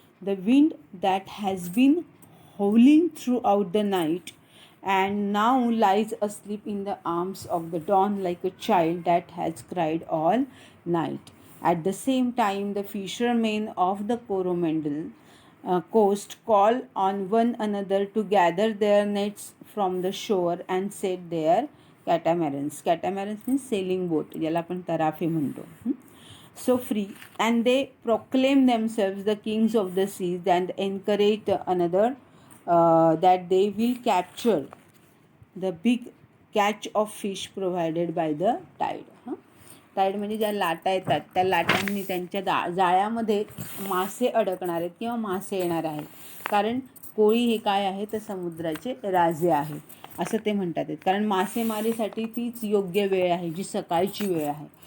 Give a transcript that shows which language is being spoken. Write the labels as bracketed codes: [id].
[en] The wind that has been howling throughout the night and now lies asleep in the arms of the dawn like a child that has cried all night. At the same time, the fishermen of the Coromandel coast call on one another to gather their nets from the shore and set their catamarans. Catamarans means sailing boat, [mr] ज्याला आपण तराफे म्हणतो. [en] So free, and they proclaim themselves the kings of the seas and encourage another that they will capture the big catch of fish provided by the tide. [mr] Tied म्हणजे ज्या लाटा येतात त्या लाटांनी त्यांच्या जाळ्यामध्ये मासे अडकणार आहेत किंवा मासे येणार आहेत. कारण कोळी हे काय आहे तर समुद्राचे राजे आहेत असं ते म्हणतात आहेत. कारण मासेमारीसाठी तीच योग्य वेळ आहे जी सकाळची वेळ आहे.